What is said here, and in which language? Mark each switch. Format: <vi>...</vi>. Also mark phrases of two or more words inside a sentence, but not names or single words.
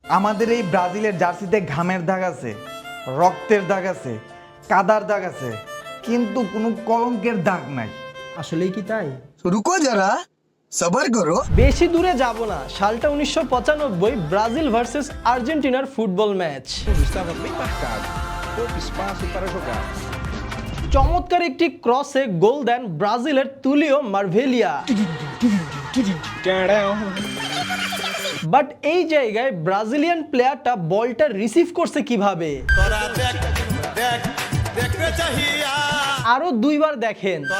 <bn>আমাদের এই ব্রাজিলের জার্সিতে ঘামের দাগ আছে, রক্তের দাগ আছে, কাদার দাগ আছে, কিন্তু কোনো কলঙ্কের দাগ নাই। আসলেই কি তাই?</bn> <hi>रुको जरा सबर करो।</hi> <bn>বেশি দূরে যাব না, সালটা 1995, ব্রাজিল ভার্সেস আর্জেন্টিনার ফুটবল ম্যাচ।</bn> <pt>Estava bem marcado, pouco espaço para jogar.</pt> <bn>চমৎকার একটি ক্রসে গোল দেন ব্রাজিলের তুলিও মার্ভেলিয়া। বাট এই জায়গায় ব্রাজিলিয়ান প্লেয়ারটা বলটা রিসিভ করছে কিভাবে? আরো দুইবার দেখেন।</bn>